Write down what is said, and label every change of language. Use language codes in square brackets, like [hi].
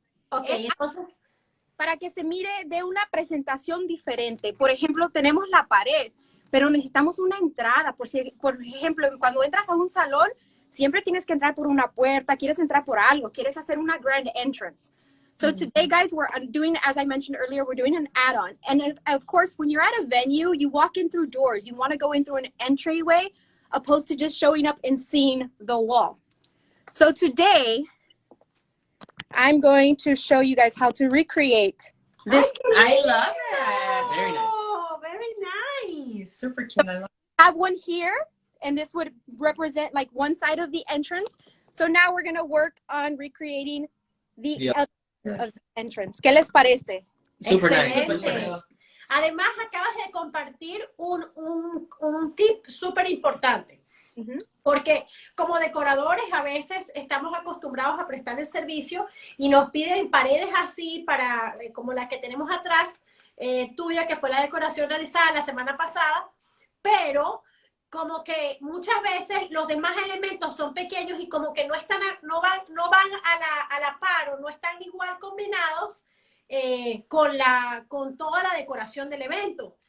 [es] Ok, entonces... Para que se mire de una presentación diferente. Por ejemplo, tenemos la pared, pero necesitamos una entrada. Por ejemplo, cuando entras a un salón, siempre tienes que entrar por una puerta, quieres entrar por algo, quieres hacer una grand entrance. [en] So today, guys, we're doing, as I mentioned earlier, we're doing an add-on. And of course, when you're at a venue, you walk in through doors. You want to go in through an entryway, opposed to just showing up and seeing the wall. So today, I'm going to show you guys how to recreate this. I love it. Very nice. Oh, very nice. Super cute. I love Have one here, and this would represent like one side of the entrance. So now we're going to work on recreating the other of the entrance. [es] ¿Qué les parece? [en] Super [es] Excelente. [en] nice. [es] Además, acabas de compartir un tip súper importante. Porque como decoradores a veces estamos acostumbrados a prestar el servicio y nos piden paredes así como la que tenemos atrás, tuya, que fue la decoración realizada la semana pasada, pero como que muchas veces los demás elementos son pequeños y como que no van a la par o no están igual combinados con toda la decoración del evento.